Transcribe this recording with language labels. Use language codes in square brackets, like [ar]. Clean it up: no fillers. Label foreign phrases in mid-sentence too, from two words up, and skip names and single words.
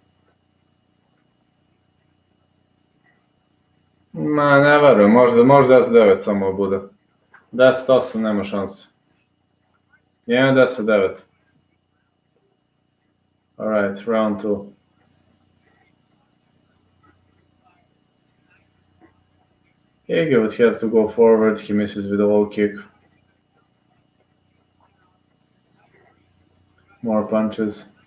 [sr] Ma, ne verujem, možda 10-9 samo bude. 10-8 nema šanse. Nije 10-9. [en] Alright, round 2. Ige would have to go forward, he misses with a low kick. More punches.